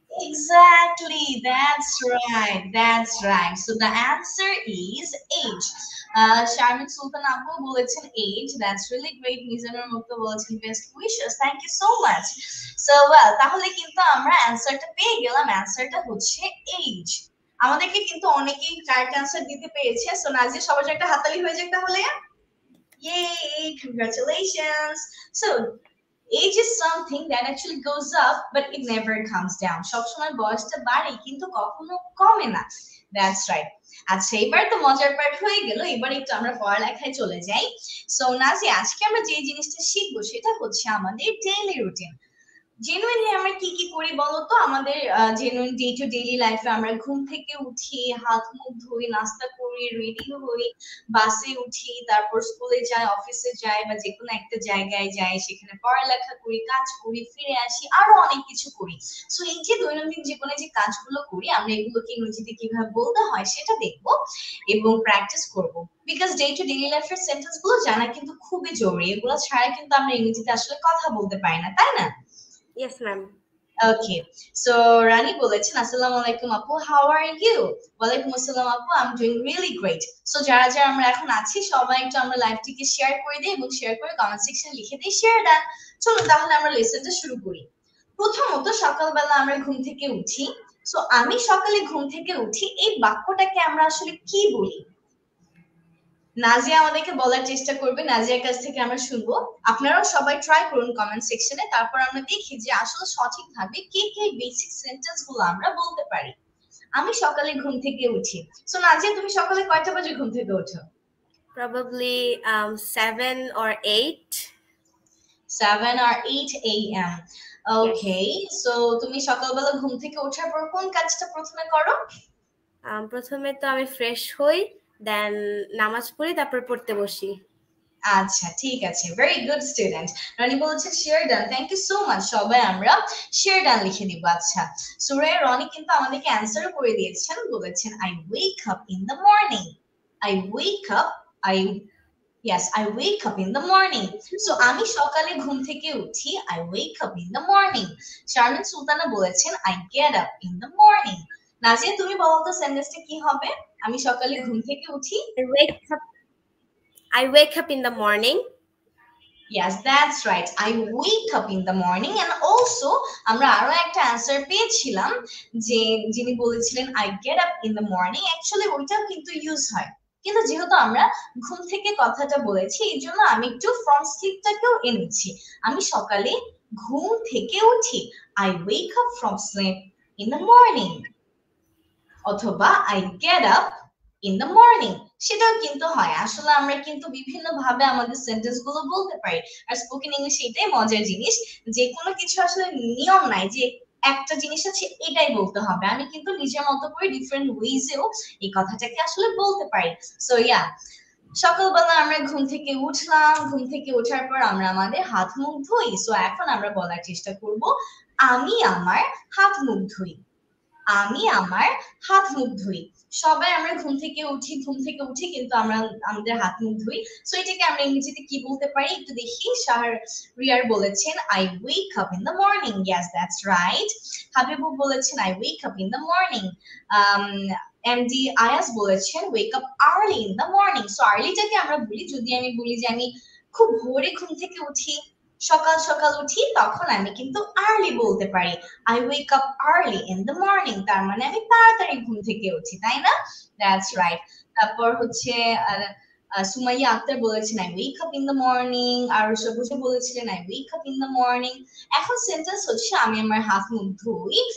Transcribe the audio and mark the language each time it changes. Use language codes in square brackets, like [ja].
[en] exactly, that's right, that's right. So the answer is age. Sharmin Sultan Abu বলেছেন age. That's really great. [bn] Mizanur মুক্ত বলেছেন [en] best wishes. Thank you so much. So well, [bn] তাহলে কিন্তু আমরা অ্যানসারটা পেয়ে গেলাম। অ্যানসারটা হচ্ছে age. আমাদেরকে কিন্তু অনেকেই কারেক্ট অ্যানসার দিতে পেরেছে। সো নাজিয়া সবার একটা হাততালি হয়ে যাক তাহলে। [en] Yay, congratulations. So age is something that actually goes up but it never comes down. [bn] সবসময় বয়সটা বাড়ে কিন্তু কখনো কমে না। [en] That's right. [bn] আচ্ছা এবার তো মজার পার্ট হয়ে গেল, এবার একটু আমরা পড়ালেখায় চলে যাই। সো নাজি আজকে আমরা যে জিনিসটা শিখবো সেটা হচ্ছে আমাদের ডেইলি রুটিন। জেনুইনলি আমরা কি কি করি বলতো? আমাদের জেনুইন ডে টু ডেইলি লাইফে আমরা ঘুম থেকে উঠি, হাত মুখ ধুই, নাস্তা করি, রেডি হই, বাসে উঠি, তারপর স্কুলে যাই, অফিসে যাই বা যে কোনো একটা জায়গায় যাই, সেখানে পড়ালেখা করি, কাজ করি, ফিরে আসি, আরো অনেক কিছু করি। সো এই যে দৈনন্দিন জীবনে যে কাজগুলো করি আমরা এগুলোকে ইংরেজিতে কিভাবে বলতে হয় সেটা দেখবো এবং প্র্যাকটিস করব। বিকজ ডে টু ডেইলি লাইফের সেন্টেন্স গুলো জানা কিন্তু খুবই জরুরি, এগুলো ছাড়া কিন্তু আমরা ইংরেজিতে আসলে কথা বলতে পারি না, তাই না? [en] Yes, ma'am. Okay, so Rani [bn] বলেছেন আসসালামু আলাইকুম আপু, [en] how are you? [bn] ওয়ালাইকুম আসসালাম আপু, [en] I'm doing really great. [bn] So যারা যারা আমরা এখন আছি সবাই একটু আমরা লাইভটিকে শেয়ার করে দিই এবং শেয়ার করে কমেন্ট সেকশনে লিখে দিই শেয়ার ডান। চলো তাহলে আমরা লেসনটা শুরু করি। প্রথমত সকালবেলা আমরা ঘুম থেকে উঠি। সো আমি সকালে ঘুম থেকে উঠি, এই বাক্যটাকে আমরা আসলে কি বলি? নাজিয়া আমাদেরকে বলার চেষ্টা করবে, নাজিয়ার কাছ থেকে আমরা শুনবো। আপনারাও সবাই ট্রাই করুন কমেন্ট সেকশনে, তারপর আমরা দেখি যে আসলে সঠিকভাবে কি কি বেসিক সেন্টেন্স গুলো আমরা বলতে পারি। আমি সকালে ঘুম থেকে উঠি। সো নাজিয়া তুমি সকালে কয়টা বাজে ঘুম থেকে ওঠো? [en] Probably 7 or 8. 7 or 8 a.m. [bn] Okay, so তুমি সকালবেলা ঘুম থেকে ওঠার পর কোন কাজটা প্রথমে করো? প্রথমে তো আমি ফ্রেশ হই, দেন নামাজ পড়ি, তারপর পড়তে বসি। আচ্ছা ঠিক আছে, ভেরি গুড স্টুডেন্ট। রনি বলেছে share done, thank you so much. সবাই আমরা শেয়ার ডান লিখে দিব। আচ্ছা সুরে রনি কিন্তু আমাদেরকে অ্যান্সার করে দিয়েছেন, বলেছেন [en] I wake up in the morning. I wake up, I Yes, I wake up in the morning. So [bn] আমি সকালে ঘুম থেকে উঠি, [en] I wake up in the morning. Sharmin Sultana বলেছেন I get up in the morning. [bn] Nazia তুমি বলো তো সেন্টেন্সটা কি হবে? আমি সকালে ঘুম থেকে উঠি। [en] I wake up in the morning. Yes, that's right. I wake up in the morning. [bn] And also আমরা আরো একটা অ্যানসার পেয়েছিলাম যে যিনি বলেছিলেন [en] I get up in the morning, [bn] actually ওইটাও কিন্তু ইউজ হয়। কিন্তু যেহেতু আমরা ঘুম থেকে কথাটা বলেছি এই জন্য আমি একটু ফ্রম স্লিপটাকেও এনেছি। আমি সকালে ঘুম থেকে উঠি, [en] I wake up from sleep in the morning, অথবা I get up in the morning, সেটাও কিন্তু হয়। [bn] আসলে আমরা কিন্তু বিভিন্ন ভাবে আমাদের সেন্টেন্স গুলো বলতে পারি। আর স্পোকেন ইংলিশ এটাই মজার জিনিস, যে কোনো কিছু আসলে নিয়ম নাই যে একটা জিনিস আছে এটাই বলতে হবে। আমি কিন্তু নিজের মতো করে ডিফারেন্ট ওয়েজেও এই কথাটাকে আসলে বলতে পারি। সো ইয়া, সকালবেলা আমরা ঘুম থেকে উঠলাম, ঘুম থেকে ওঠার পর আমরা আমাদের হাত মুখ ধুই। সো এখন আমরা বলার চেষ্টা করব আমি আমার হাত মুখ ধুই। আমি আমার হাত মুখ ধুই। সবাই আমরা ঘুম থেকে উঠি, ঘুম থেকে উঠি কিন্তু আমরা আমাদের হাত মুখ ধুই। সো এটাকে আমরা ইংরেজিতে কি বলতে পারি একটু দেখি। রিয়ার বলেছেন [en] I wake up in the morning. Yes that's right. [bn] হাবিবু বলেছেন [en] I wake up in the morning. [bn] MD আয়াস বলেছেন [en] Wake up early in the morning. [bn] So আর্লিটাকে আমরা বলি, যদি আমি বলি যে আমি খুব ভোরে ঘুম থেকে উঠি, সকাল সকাল উঠি, তখন আমি কিন্তু আর্লি বলতে পারি। [en] I wake up early in the morning, [bn] তার মানে আমি তাড়াতাড়ি ঘুম থেকে উঠি, তাই না? [en] That's right. [bn] তারপর হচ্ছে [en] সুমাইয়া আক্তার বলেছেন I wake up in the morning, আর সবুজে বলেছিলেন I wake up in the morning। [bn] এখন সেন্টেন্স হচ্ছে আমি আমার হাত মুখ ধুই।